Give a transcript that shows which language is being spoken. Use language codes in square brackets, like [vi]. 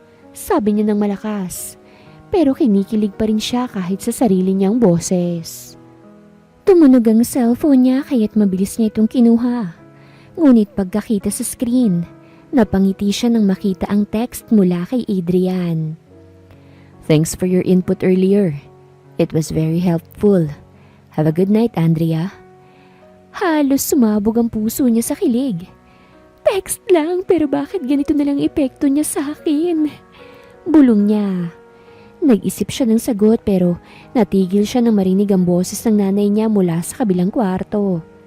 [tl] Sabi niya ng malakas. Pero kinikilig pa rin siya kahit sa sarili niyang boses. Tumunog ang cellphone niya kaya't mabilis niya itong kinuha. Ngunit pagkakita sa screen, napangiti siya nang makita ang text mula kay Adrian. [en] Thanks for your input earlier. It was very helpful. Have a good night, Andrea. [tl] Halos sumabog ang puso niya sa kilig. Text lang pero bakit ganito na lang epekto niya sa akin? Bulong niya. Nag-isip siya ng sagot pero natigil siya nang marinig ang boses ng nanay niya mula sa kabilang kwarto.